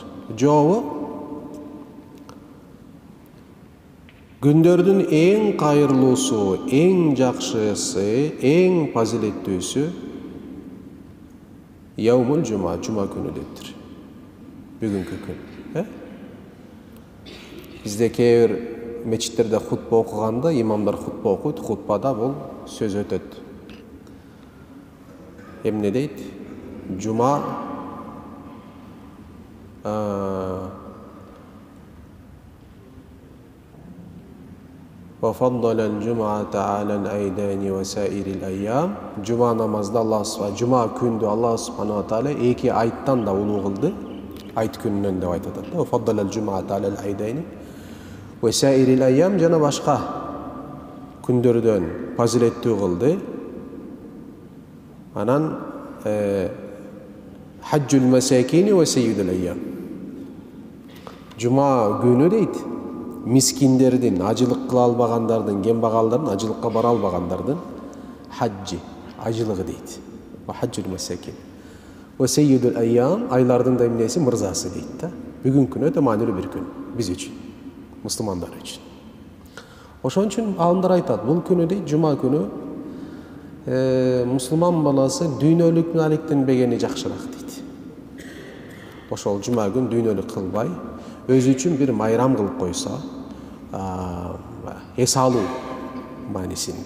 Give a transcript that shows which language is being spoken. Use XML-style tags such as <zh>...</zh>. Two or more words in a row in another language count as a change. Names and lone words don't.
<ky>Жообу күндөрдүн эң кайырлуусу, эң жакшысы, эң фазилеттүүсү</ky> <ar>يوم الجمعة,</ar> <ky>жума күнү дептир. Бүгүнкү күн. Бизде кээ-бир мечиттерде хутба окуганда имамдар хутба окуйт, хутбада бул сөз өтөт. Эмне дейт?</ky> <ar>Жума وَفَضَّلَ الْجُمْعَةَ عَلَى الْأَيْدَانِ وَسَائِرِ الْأَيَّامِ.</ar> <ky>Жума намазда жума күндү Аллах</ky> <ar>سبحانه تعالى</ar> <ky>эки айттан да улуу кылды. Айт күнүнөн деп айтат.</ky> <ar>وَفَضَّلَ الْجُمْعَةَ عَلَى الْأَيْدَانِ وَسَائِرِ الْأَيَّامِ</ar> <ky>жана башка күндөрдөн фазилеттүү кылды.</ky> <ar>Анан حج المساكين وسيد الأيام.</ar> <ky>Жума күнү дейт. Мискиндердин, ажылык кыла албагандардын, кембагалдардын, ажылыкка бара албагандардын хаджи, ажылыгы дейт.</ky> <ar>وحج المساكين وسيد الأيام,</ar> <ky>айлардын да эмнеси мырзасы дейт да. Бүгүнкү күн өтө маанилүү бир күн биз үчүн, мусулмандар үчүн. Ошон үчүн алымдар айтат, бул күнү дейт, жума күнү мусулман баласы дүйнөлүк алектенбегени жакшыраак дейт. Ошол жума күн дүйнөлүк кылбай, өзү үчүн бир майрам кылып койсо, эс алуу маанисинде.</ky>